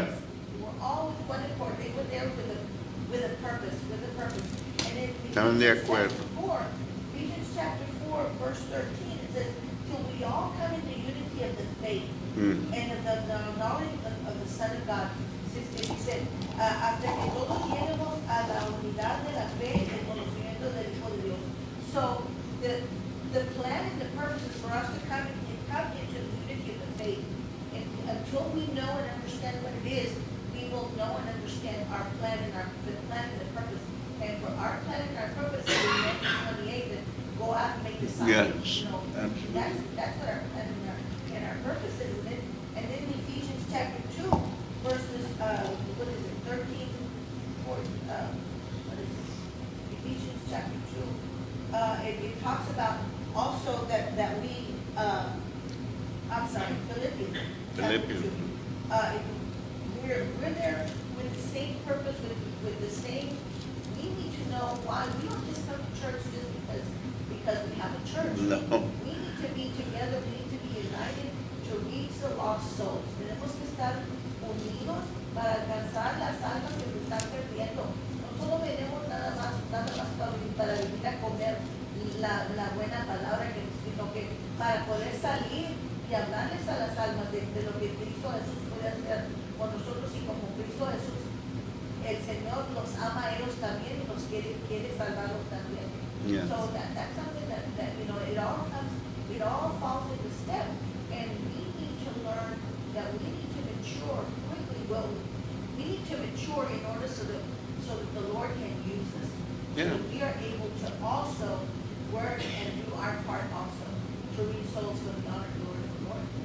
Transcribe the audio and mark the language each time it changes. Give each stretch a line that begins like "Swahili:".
English: They were all with one accord. They were there with a purpose. And in
Spanish: Estaban de acuerdo.
English: Ephesians chapter 4, verse 13, it says, till we all come into unity of the faith and of the knowledge of the Son of God.
Spanish: Dice, hasta que todos lleguemos a la unidad de la fe y el conocimiento del Hijo de Dios.
English: So the plan and the purpose is for us to come into the unity of the faith. And until we know and understand what it is, we will know and understand our plan and the plan and the purpose. And for our plan and our purpose, in Matthew 28, that go out and make disciples. Yes, You know, absolutely. that's what our plan and our purpose is. And then in Ephesians chapter 2, verses, 13, 14, what is this? Ephesians chapter 2, it talks about also that we, I'm sorry, Philippians. chapter Philippians. 2. We're there with the same purpose, with the same. We need to know why. We don't just come to church just because we have a church. No. We need to be together. We need to be united to reach the lost souls.
Spanish: Tenemos que estar unidos para alcanzar las almas que se están perdiendo. No solo venimos nada más para venir a comer la buena palabra, sino que para poder salir y hablarles a las almas de lo que Cristo Jesús puede hacer con nosotros, y como Cristo Jesús, el Señor los ama a ellos también y los quiere salvarlos también.
English: Yes. So that's something that you know, it all falls into step, and we need to learn that we need to mature quickly. Well, we need to mature in order so that the Lord can use us. Yeah. So we are able to also work and do our part also to reach souls for the honor and glory of the Lord.